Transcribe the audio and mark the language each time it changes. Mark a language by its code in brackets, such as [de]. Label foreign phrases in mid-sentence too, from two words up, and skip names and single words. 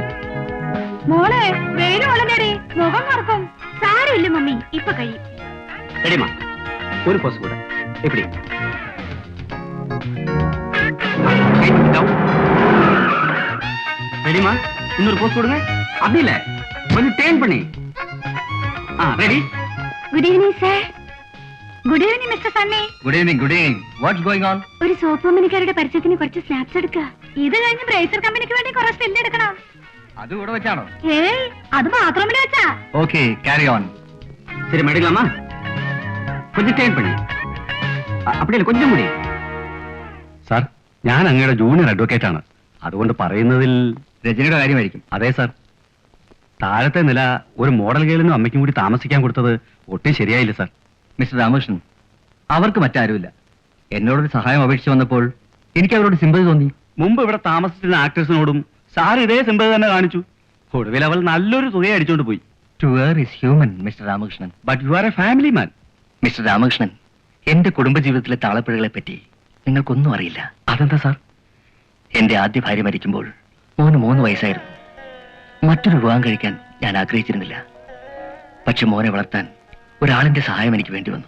[ml] മോളെ, വെയില് വളരെയേറെ, മുഖം മറക്കും. സാരമില്ല മമ്മി, ഇപ്പൊ കഴിയും. [ta] ரெடிமா, ஒரு போஸ் கூட. எப்படி? ரெடிமா, இன்னொரு போஸ் கொடுங்க. அப்படி இல்ல, கொஞ்சம் டேர்ன் பண்ணி. ரெடி. [en] Good evening sir. Good evening Mister Sunny. Good evening, good evening. What's going on? [ml] ഒരു സോപ്പ് കമ്പനിക്കാരുടെ പരസ്യത്തിന് കുറച്ച് സ്നാപ്സ് എടുക്കുക. ഇത് കഴിഞ്ഞ് ബ്രേസർ കമ്പനിക്ക് വേണ്ടി കുറച്ച് സ്റ്റിൽ എടുക്കണം. [ta] அது கூட வச்சானோ? [ml] ഏയ്, അത് ബാത്റൂമിൽ വെച്ചാ. [en] Okay, carry on. [ta] சரி மேடலாமா? கொஞ்சம் டேர்ன் பண்ணி. அப்படி இல்ல, கொஞ்சம் കൂടി. [ml] സാർ, ഞാൻ അങ്ങയുടെ [en] junior advocate [ml] ആണ്. അതുകൊണ്ട് പറയുന്നതിൽ രജനിയുടെ കാര്യമായിരിക്കും. അതെ സാർ, താഴത്തെ നില ഒരു [en] model girl [ml] അമ്മയ്ക്കും കൂടി താമസിക്കാൻ കൊടുത്തത് ഒട്ടും ശരിയായില്ല സാർ. മിസ്റ്റർ രാമകൃഷ്ണൻ, അവർക്ക് മറ്റാരുമില്ല. എന്നോടൊരു സഹായം അപേക്ഷിച്ച് വന്നപ്പോൾ എനിക്ക് അവരോട് സിമ്പതി തോന്നി. മുമ്പ് ഇവിടെ താമസിച്ചിരുന്ന ആക്ടേഴ്സിനോടും സാർ ഇതേ സിമ്പതി തന്നെ കാണിച്ചു. ഒടുവിൽ അവൾ നല്ലൊരു തുകയെ അടിച്ചോണ്ട് പോയി. [en] To err is human, Mr. രാമകൃഷ്ണൻ. But you are a family man. [ml] മിസ്റ്റർ രാമകൃഷ്ണൻ, എന്റെ കുടുംബജീവിതത്തിലെ താളപ്പിഴകളെ പറ്റി നിങ്ങൾക്കൊന്നും അറിയില്ല. അതെന്താ സാർ? എന്റെ ആദ്യ ഭാര്യ മരിക്കുമ്പോൾ മോന് 3 വയസ്സായിരുന്നു. മറ്റൊരു വിവാഹം കഴിക്കാൻ ഞാൻ ആഗ്രഹിച്ചിരുന്നില്ല. പക്ഷെ മോനെ വളർത്താൻ ഒരാളിന്റെ സഹായം എനിക്ക് വേണ്ടി വന്നു.